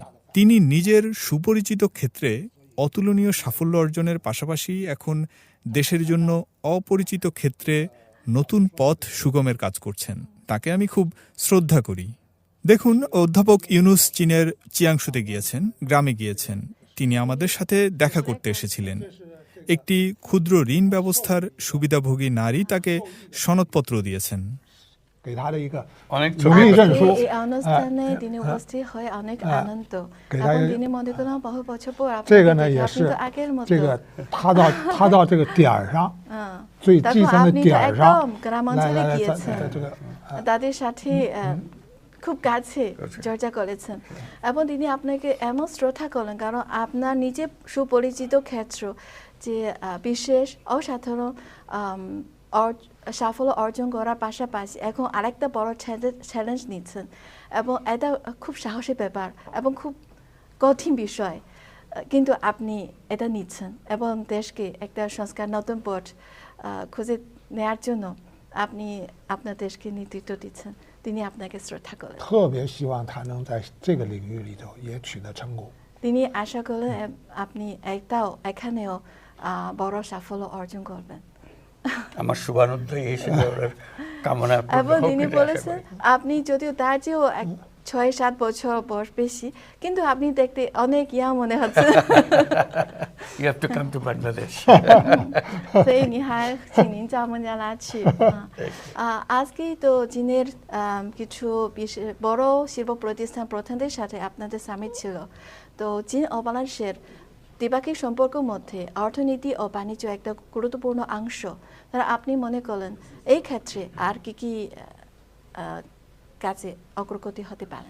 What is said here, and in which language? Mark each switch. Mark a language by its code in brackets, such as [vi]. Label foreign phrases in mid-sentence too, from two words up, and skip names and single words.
[bn] তিনি নিজের সুপরিচিত ক্ষেত্রে অতুলনীয় সাফল্য অর্জনের পাশাপাশি এখন দেশের জন্য অপরিচিত ক্ষেত্রে নতুন পথ সুগমের কাজ করছেন। তাকে আমি খুব শ্রদ্ধা করি। দেখুন, অধ্যাপক ইউনুস চীনের চিয়াংশুতে গিয়েছেন, গ্রামে গিয়েছেন। তিনি আমাদের সাথে দেখা করতে এসেছিলেন। একটি ক্ষুদ্র ঋণ ব্যবস্থার সুবিধাভোগী নারী তাকে সনদপত্র দিয়েছেন। [zh] 给他的一个 [bn] অনেক [zh] 荣誉证书 [bn] এই অনুষ্ঠানে তিনি উপস্থিত হয়ে অনেক আনন্দ, [zh] 给他 [bn] এবং [zh] 一 [bn] তিনি মনে করেন বহু বছর পর [zh] 这个呢 [bn] আপনাকে [zh] 也 [bn] দেখে আপনি [zh] 是 [bn] তো আগের মতো। [zh] 这个他到这个点儿上， 最基层的 [bn] আপনি [zh] 点 [bn] তো [zh] 儿 [bn] একদম [zh] 上， [bn] গ্রামাঞ্চলে [zh] 在 [bn] গিয়েছেন, [zh] 这个 [bn] তাদের সাথে খুব কাছে চর্চা করেছেন, এবং তিনি আপনাকে এমন শ্রদ্ধা করলেন কারণ আপনার নিজে সুপরিচিত ক্ষেত্র যে বিশেষ অসাধারণ সাফল্য অর্জন করার পাশাপাশি এখন আরেকটা বড় চ্যালেঞ্জ নিচ্ছেন, এবং এটা খুব সাহসী ব্যাপার এবং খুব কঠিন বিষয়, কিন্তু আপনি এটা নিচ্ছেন এবং দেশকে একটা সংস্কার নতুন পথ খুঁজে নেওয়ার জন্য আপনি আপনার দেশকে নেতৃত্ব দিচ্ছেন। তিনি আপনাকে শ্রদ্ধা করেন। [zh] 特别希望他能在这个领域里头也取得成功。 [bn] তিনি আশা করলেন আপনি এখানেও বড় সাফল্য অর্জন করবেন। আমার শুভানুধ্যায়ী হিসেবে ওনার কামনা পূর্ণ এবং হোক তিনি এটা আশা বলেছেন করি। আপনি যদিও তার চেয়েও 6-7 বছর বয়স বেশি, কিন্তু আপনি দেখতে অনেক ইয়া মনে হচ্ছে। [en] You have to come to Bangladesh. [zh] 所以你还请您叫孟加拉去。 [bn] আজকে তো চীনের কিছু বড় শিল্প প্রতিষ্ঠান প্রধানদের সাথে আপনাদের সামিট ছিল। তো চীন ও বাংলাদেশের দ্বিপাক্ষিক সম্পর্কের মধ্যে অর্থনীতি ও বাণিজ্য একটা গুরুত্বপূর্ণ অংশ। তারা আপনি মনে করলেন এই ক্ষেত্রে আর কি কাজে অগ্রগতি হতে পারে?